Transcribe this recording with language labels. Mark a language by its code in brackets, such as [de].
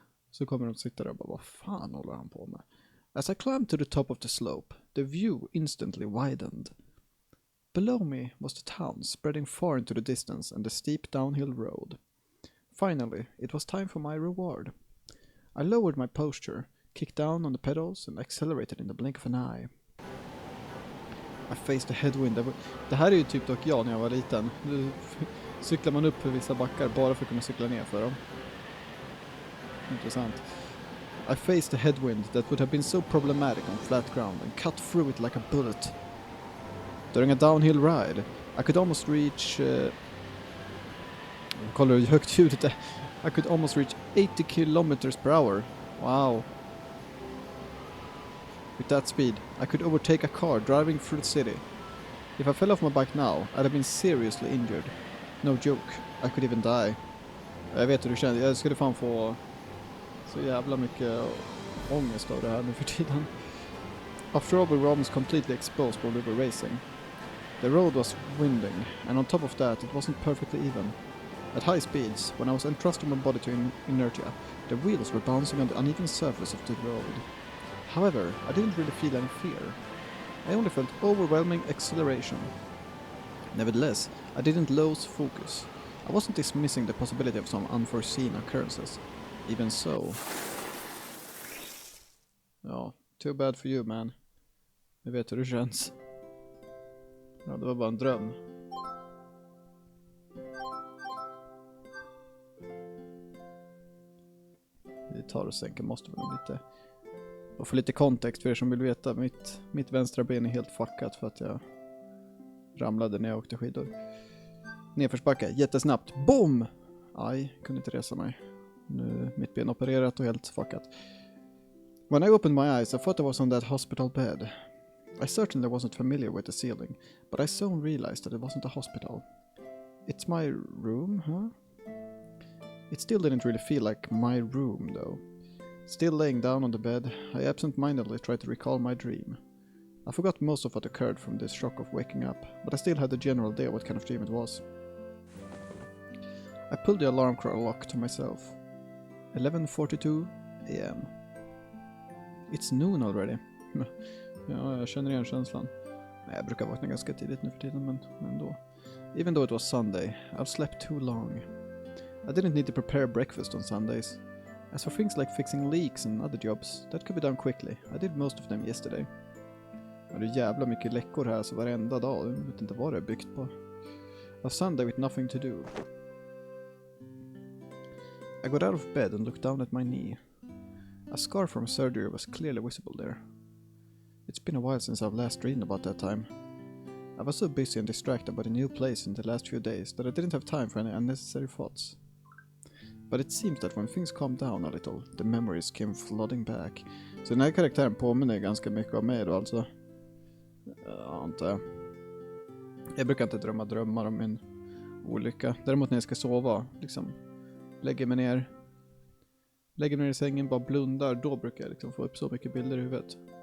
[sv] Så kommer de sitta där och bara, vad fan håller han på med? [en] As I climbed to the top of the slope, the view instantly widened. Below me was the town spreading far into the distance and the steep downhill road. Finally, it was time for my reward. I lowered my posture, kicked down on the pedals and accelerated in the blink of an eye. I faced the headwind. [sv] Det här är ju typ dock jag när jag var liten. Nu cyklar man upp för vissa backar bara för att kunna cykla ner för dem. Intressant. [en] I faced a headwind that would have been so problematic on flat ground and cut through it like a bullet. During a downhill ride, I could almost reach... [sv] kolla hur högt ljudet är. [en] I could almost reach 80 kilometers per hour. Wow. With that speed, I could overtake a car driving through the city. If I fell off my bike now, I'd have been seriously injured. No joke, I could even die. [sv] Jag vet hur du känner. Jag skulle fan få... så jävla mycket ångest av det här nu för tiden. [en] After all, we were almost completely exposed while we were racing. The road was winding, and on top of that, it wasn't perfectly even. At high speeds, when I was entrusting my body to inertia, the wheels were bouncing on the uneven surface of the road. However, I didn't really feel any fear. I only felt overwhelming acceleration. Nevertheless, I didn't lose focus. I wasn't dismissing the possibility of some unforeseen occurrences. Even so. [sv] Ja, [en] too bad for you, man. [sv] Jag vet hur det känns. Ja, det var bara en dröm. Vi tar och sänker, måste väl lite. Och för lite kontext för er som vill veta, mitt vänstra ben är helt fuckat för att jag ramlade när jag åkte skidor. Nedförsbacka, jättesnabbt. Boom! Aj, kunde inte resa mig. Nu mitt ben opererat och helt fuckat. [en] When I opened my eyes, I thought I was on that hospital bed. I certainly wasn't familiar with the ceiling, but I soon realized that it wasn't a hospital. It's my room, huh? It still didn't really feel like my room, though. Still laying down on the bed, I absent-mindedly tried to recall my dream. I forgot most of what occurred from this shock of waking up, but I still had a general idea what kind of dream it was. I pulled the alarm clock to myself. 11:42 a.m. It's noon already. [sv] Ja, jag känner igen känslan. Jag brukar vakna ganska tidigt nu för tiden, men ändå. [en] Even though it was Sunday, I've slept too long. I didn't need to prepare breakfast on Sundays. As for things like fixing leaks and other jobs, that could be done quickly. I did most of them yesterday. [sv] Ja, det är jävla mycket läckor här så varenda dag. Jag vet inte vad det är byggt på. [en] A Sunday with nothing to do. I got out of bed and looked down at my knee. A scar from surgery was clearly visible there. It's been a while since I've last dreamed about that time. I was so busy and distracted by the new place in the last few days that I didn't have time for any unnecessary thoughts. But it seems that when things calmed down a little, the memories came flooding back. [sv] Så den här karaktären påminner ganska mycket om mig då alltså. Jag brukar inte drömma drömmar om min olycka. Däremot när jag ska sova, liksom lägger mig ner i sängen, bara blundar, då brukar jag liksom få upp så mycket bilder i huvudet.